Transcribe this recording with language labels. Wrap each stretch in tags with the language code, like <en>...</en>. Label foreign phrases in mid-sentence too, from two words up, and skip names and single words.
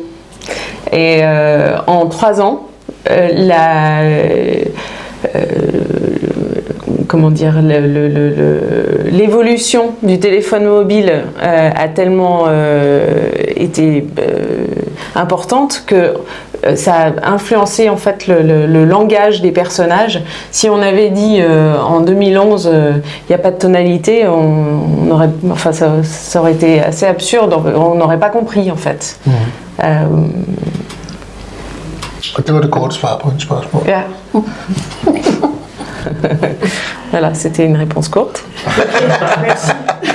<fr>Et en 3 ans, comment dire, l'évolution du téléphone mobile a tellement été importante que ça a influencé en fait le langage des personnages. Si on avait dit en 2011 il n'y a pas de tonalité, on aurait, enfin ça aurait été assez absurde, on n'aurait pas compris en fait.</fr> <da>Og det var det korte svar på et spørgsmål. Ja.</da> <fr>Voilà, c'était une réponse courte. Merci.</fr>